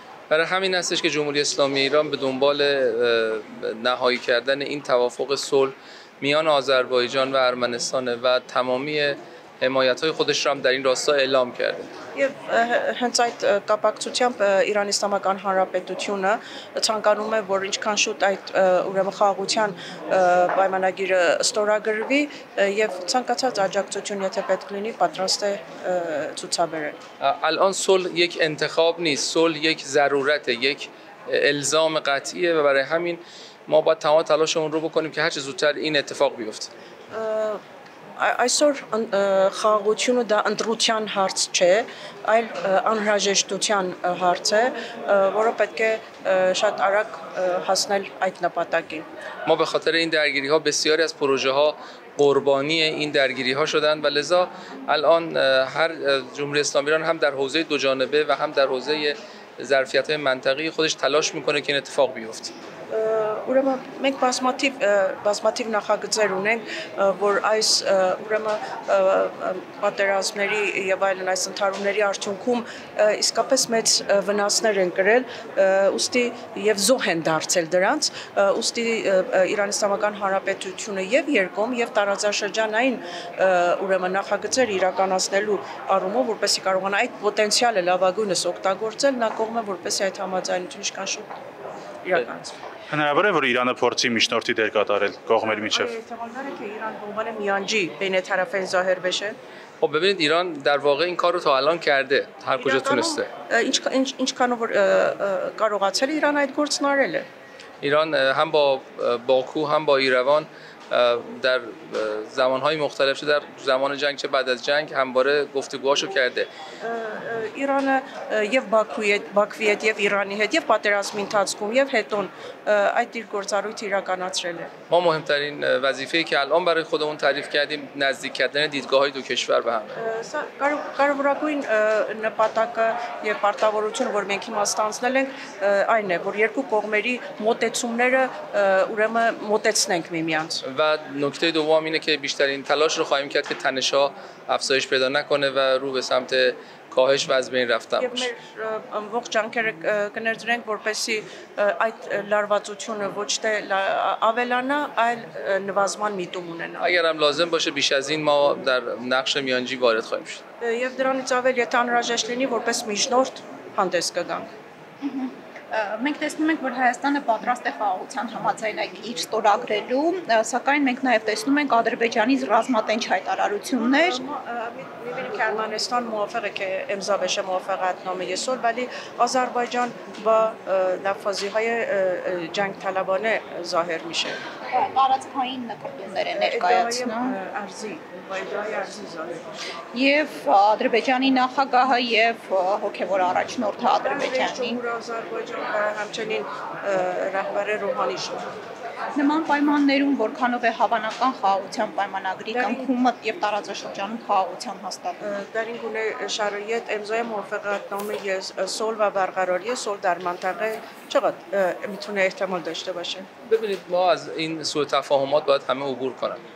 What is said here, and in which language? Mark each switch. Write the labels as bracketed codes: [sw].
[fa] برای همین هستش که جمهوری اسلامی ایران به دنبال نهایی کردن این توافق صلح میان آذربایجان و ارمنستان و تمامی حمایت‌های خودش را هم در این راستا اعلام کرده. [hy] Եվ հենց այդ կապակցությամբ Իրանի Իսլամական Հանրապետությունը ցանկանում է, որ ինչքան շուտ այդ ուրեմն խաղաղության պայմանագիրը ստորագրվի եւ ցանկացած աջակցություն, եթե պետք լինի, պատրաստ է ցուցաբերել. [fa] الان صلح یک انتخاب نیست، صلح یک ضرورته، یک الزام قطعیه و برای همین ما باید تمام تلاشمون رو بکنیم که هر چه زودتر این اتفاق بیفته. [hy] Այսօր խաղաղությունը դա ընտրության հարց չէ, այլ անհրաժեշտության հարց է, որը պետք է շատ արագ հասնել այդ նպատակին։ [fa] ما به خاطر این درگیری ها بسیاری از پروژه ها قربانی این درگیری ها شدند و لذا الان هر جمهوری اسلامی ایران هم در حوزه دو جانبه و هم در حوزه ظرفیت های منطقی خودش تلاش میکنه که این اتفاق بیفته. [hy] Ուրեմն մենք բազմաթիվ նախագծեր ունենք, որ այս ուրեմն պատերազմների եւ այլն այս ընդհարումների արդյունքում իսկապես մեծ վնասներ են կրել, ուստի եւ զոհ են դարձել դրանց, ուստի Իրանի Իսլամական Հանրապետությունը եւ երկում եւ տարածաշրջանային ուրեմն նախագծեր իրականացնելու առումով, որպեսզի կարողանա այդ պոտենցիալը լավագույնս օգտագործել, նա կողմ է որպեսզի այդ համաձայնությունը ինչքան շուտ իրականացվի։ Հնարավոր է որ Իրանը փորձի միջնորդի դեր կատարել կողմերի միջև։ [fa] احتمال که ایران به عنوان میانجی بین طرفین ظاهر بشه. خب ببینید ایران در واقع این کار رو تا الان کرده هر کجا تونسته. [hy] ինչքանով որ կարողացել է Իրան այդ գործն արել է։ [fa] ایران هم با باکو هم با ایروان در زمانهای مختلف چه در زمان جنگ چه بعد از جنگ همواره گفتگوهاشو کرده. [hy] Իրանը եւ Բաքվի հետ եւ Իրանի հետ եւ պատերազմի ընթացքում եւ հետոն այդ իր գործառույթը իրականացրել է։ [fa] ما مهمترین وظیفه‌ای که الان برای خودمون تعریف کردیم نزدیک کردن دیدگاه‌های دو کشور به هم. [hy] Կարևորագույն նպատակը եւ պարտավորությունը, որ մենք հիմա ստանձնել ենք, այն է, որ երկու կողմերի մոտեցումները ուրեմն մոտեցնենք միմյանց։ [fa] و نکته دوم اینه که بیشترین تلاش رو خواهیم کرد که تنش‌ها افزایش پیدا نکنه و رو به سمت کاهش و از بین رفتن باشه. [hy] Ողջ ջանքերը կներդրենք, որպեսզի այդ լարվածությունը ոչ թե ավելանա, այլ նվազման միտում ունենա։ [fa] اگر هم لازم باشه بیش از این ما در نقش میانجی وارد خواهیم شد. [hy] Եվ դրանից ավել, եթե անհրաժեշտ լինի, որպես միջնորդ հանդես կգանք։ Մենք տեսնում ենք, որ Հայաստանը պատրաստ է խաղաղության համաձայնագիր ստորագրելու, սակայն մենք նաև տեսնում ենք Ադրբեջանի ռազմատենչ հայտարարություններ։ [fa] می‌بینیم که ارمنستان موافقه که امضا بشه موافقتنامه صلح، ولی آذربایجان با لفاظی‌های جنگ طلبانه ظاهر میشه. [hy] Տարածքային նկատումներ են ներկայացնում։ [fa] ارزی با ادعای ارزی ظاهر میشه. [hy] Եվ Ադրբեջանի նախագահը եւ հոգեվոր առաջնորդը Ադրբեջանի [fa] Ադրբեջան و همچنین رهبر روحانیشون [hy] նման պայմաններում որքանով է հավանական խաղաղության պայմանագրի կնքումը եւ տարածաշրջանում խաղաղության հաստատումը։ [fa] در این گونه شرایط امضای موافقتنامه صلح و برقراری صلح در منطقه چقدر میتونه احتمال داشته باشه؟ ببینید ما از این سوء تفاهمات باید همه عبور کنیم.